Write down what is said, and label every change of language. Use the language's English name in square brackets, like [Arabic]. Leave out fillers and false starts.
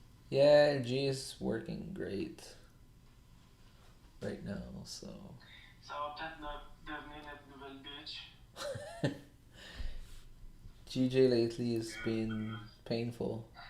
[English] Yeah, G is working great right now, so. [French] Ça va peut-être devenir notre nouvelle bitch. [English] GJ lately has been painful.